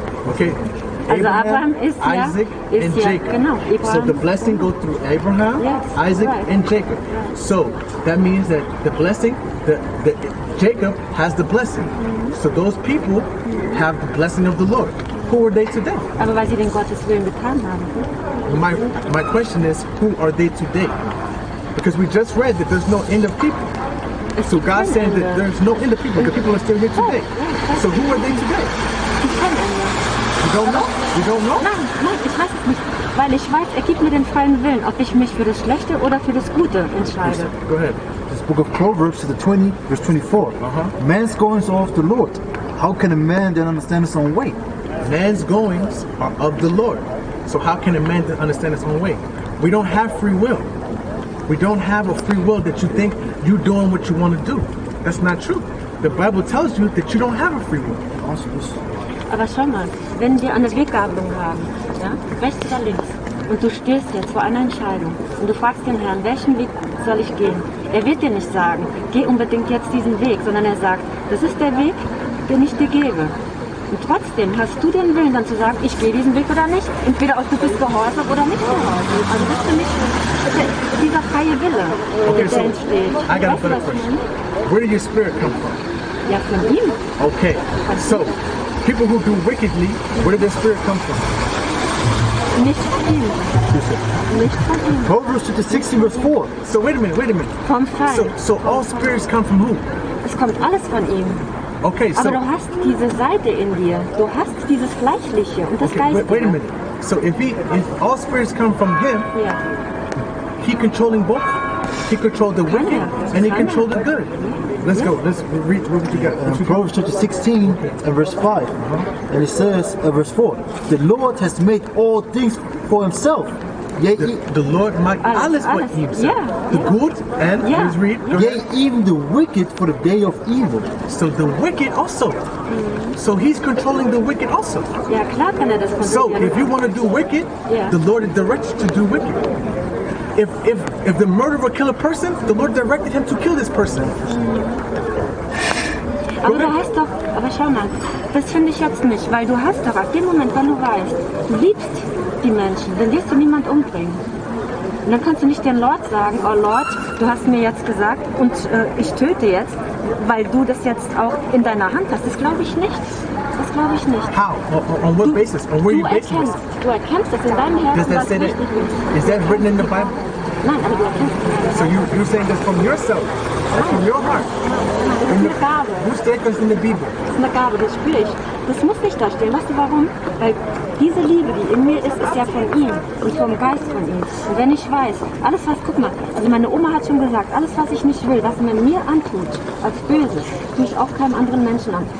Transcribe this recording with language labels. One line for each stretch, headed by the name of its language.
English: Okay.
German: Also Abraham ist ja,
English: Isaac and Jacob.
German: Genau,
English: so the blessing goes through Abraham, yes, Isaac, right. and Jacob. So that means that the blessing, Jacob has the blessing. So those people have the blessing of the Lord. Who are they today?
German: Aber weil sie den Gottes Willen getan haben.
English: My question is, who are they today? Because we just read that there's no end of people. So God said that there's no end of people. The people are still here today. So who are they today? You don't know? You don't know?
German: Nein, ich weiß es nicht. Weil ich weiß, er gibt mir den freien Willen, ob ich mich für das Schlechte oder für das Gute entscheide.
English: Go ahead. This book of Proverbs, the 20, verse 24. Man's goings are of the Lord. How can a man then understand his own way? Man's goings are of the Lord. So how can a man then understand his own way? We don't have free will. We don't have a free will that you think you're doing what you want to do. That's not true. The Bible tells you that you don't have a free will.
German: Aber schau mal, wenn wir eine Weggabelung haben, ja, rechts oder links, und du stehst jetzt vor einer Entscheidung und du fragst den Herrn, welchen Weg soll ich gehen? Er wird dir nicht sagen, geh unbedingt jetzt diesen Weg, sondern er sagt, das ist der Weg, den ich dir gebe. Und trotzdem hast du den Willen, dann zu sagen, ich gehe diesen Weg oder nicht. Entweder du bist gehorsam oder nicht gehorsam. Also das ist für mich dieser freie Wille, der entsteht.
English: I got a better question. Where did your spirit come from?
German: Ja, von ihm.
English: Okay, so people who do wickedly, where did their spirit come from?
German: Nicht von ihm. Nicht von ihm.
English: Proverbs 16, verse 4. So wait a minute.
German: Vom Feind.
English: So all spirits come from who?
German: Es kommt alles von ihm.
English: Okay, so
German: aber du hast diese Seite in dir. Du hast dieses Fleischliche und das Geistige.
English: Wait a minute. So if all spirits come from him,
German: ja.
English: He controlling both. He controlled the wicked and he controlled the good. Let's go. Let's read what you got. Proverbs chapter 16 and verse 5. And it says, verse 4, the Lord has made all things for himself. Yea, the Lord
German: macht alles
English: for himself. Yeah, the good and let's read. Yea, even the wicked for the day of evil. So the wicked also. So he's controlling the wicked also.
German: Ja, klar kann er das kontrollieren.
English: So if you want to do wicked, the Lord directs you to do wicked. If the murderer kill a person, the Lord directed him to kill this person.
German: Aber du hast doch, aber schau mal, das finde ich jetzt nicht, weil du hast doch ab dem Moment, wenn du weißt, du liebst die Menschen, dann wirst du niemand umbringen. Und dann kannst du nicht dem Lord sagen, oh Lord, du hast mir jetzt gesagt und ich töte jetzt, weil du das jetzt auch in deiner Hand hast. Das glaube ich nicht. Das glaube ich nicht.
English: How? On what basis? On where you basing this?
German: Du erkennst es in deinem
English: Does
German: Herzen,
English: that was say that?
German: richtig ist.
English: Is that written in the Bible?
German: Nein, aber du erkennst es.
English: So you're saying this from yourself, that's from your heart.
German: Das ist eine Gabe. Who steht das in der Bibel? Das ist eine Gabe, das spüre ich. Das muss nicht da stehen. Weißt du warum? Weil diese Liebe, die in mir ist ja von ihm und vom Geist von ihm. Und wenn ich weiß, alles was, guck mal, also meine Oma hat schon gesagt, alles was ich nicht will, was man mir antut, als Böses, tue ich auch keinem anderen Menschen an.